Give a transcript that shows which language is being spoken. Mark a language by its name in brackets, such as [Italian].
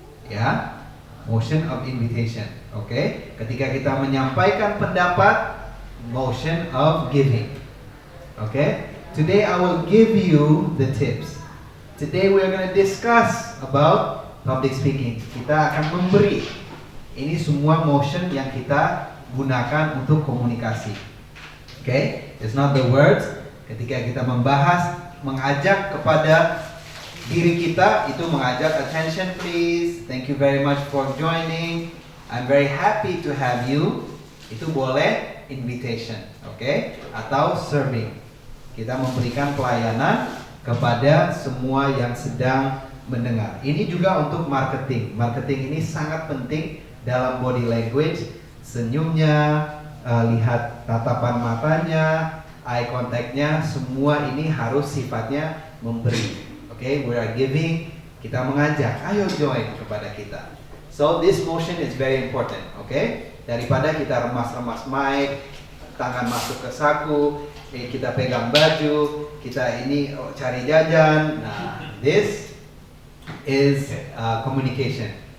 [Indonesian] Ya, [English] motion of invitation. [Indonesian] Oke, ketika kita menyampaikan pendapat, [English] motion of giving. Oke, today I will give you the tips. Today we are going to discuss about public speaking. [Indonesian] Kita akan memberi. Ini semua motion yang kita gunakan untuk komunikasi. [English] Oke, it's not the words. [Indonesian] Ketika kita membahas, mengajak kepada diri kita, itu mengajak [English] attention please, thank you very much for joining, I'm very happy to have you, [Indonesian] itu boleh invitation, oke? Atau serving, kita memberikan pelayanan kepada semua yang sedang mendengar. Ini juga untuk marketing. Marketing ini sangat penting dalam body language, senyumnya, lihat tatapan matanya, eye contact-nya, semua ini harus sifatnya memberi. Okay, [English] we are giving, [Indonesian] kita mengajak, ayo join kepada kita. [English] So this motion is very important, okay? [Indonesian] Daripada kita remas-remas mic, tangan masuk ke saku, kita pegang baju, kita ini cari jajan. [English] Nah, this is communication.